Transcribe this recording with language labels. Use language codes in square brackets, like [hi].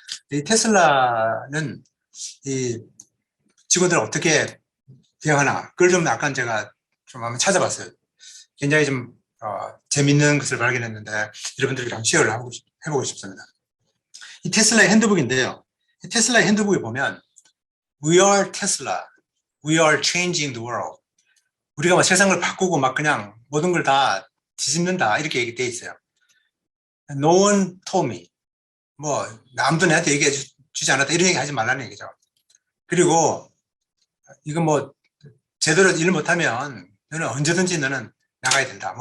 [ko] 이 테슬라는 이 직원들을 어떻게 대응하나, 그걸 좀 약간 제가 좀 한번 찾아봤어요. 굉장히 좀 재밌는 것을 발견했는데 여러분들이랑 쉐어를 해보고 싶습니다. 이 테슬라의 핸드북인데요. 이 테슬라의 핸드북에 보면 [en] We are Tesla, we are changing the world. [ko] 우리가 막 세상을 바꾸고 막 그냥 모든 걸 다 뒤집는다 이렇게 얘기돼 있어요. [en] No one told me. [ko] 아무도 나한테 얘기해 주지 않았다 이런 얘기 하지 말라는 얘기죠. 그리고 이거 제대로 일 못하면 너는 언제든지 너는 나가야 된다.